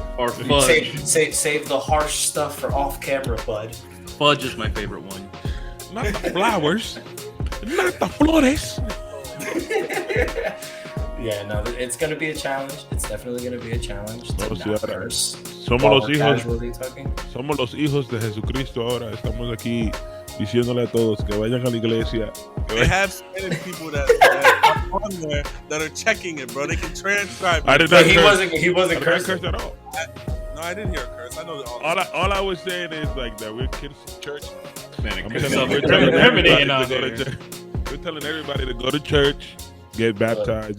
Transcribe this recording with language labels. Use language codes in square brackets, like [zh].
[en] Or fudge. Save the harsh stuff for off camera, bud. Fudge is my favorite one. Not the flowers. Not the flores. Yeah, no, it's gonna be a challenge. It's definitely gonna be a challenge to not curse. [es] Somos los hijos de Jesucristo ahora. Estamos aquí diciéndole a todos que vayan a la iglesia. [en] They have Spanish people that are on there that are checking it, bro. They can transcribe. He wasn't cursing at all. No, I didn't hear a curse. I know all I was saying is like that we're kids in church. Man, we're telling everybody to go to church, get baptized.